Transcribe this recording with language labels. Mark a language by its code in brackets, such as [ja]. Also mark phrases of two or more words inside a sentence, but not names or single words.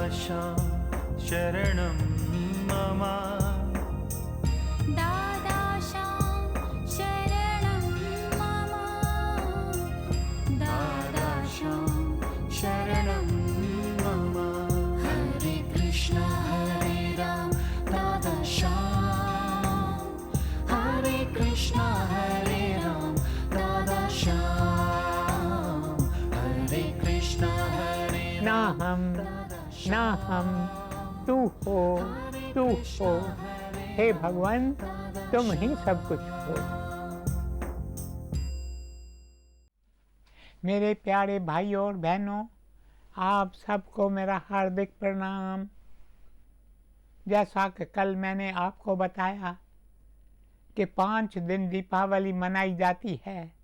[sa] शरणं मम दादाशां शरणं मम दादाशां शरणं मम हरे कृष्ण हरे राम दादाशां हरे कृष्ण हरे राम दादाशां हरे कृष्ण हरे [hi] ना हम तू हो, हे भगवान तुम ही सब कुछ हो। मेरे प्यारे भाइयों और बहनों, आप सबको मेरा हार्दिक प्रणाम। जैसा कि कल मैंने आपको बताया कि 5 दिन दीपावली मनाई जाती है।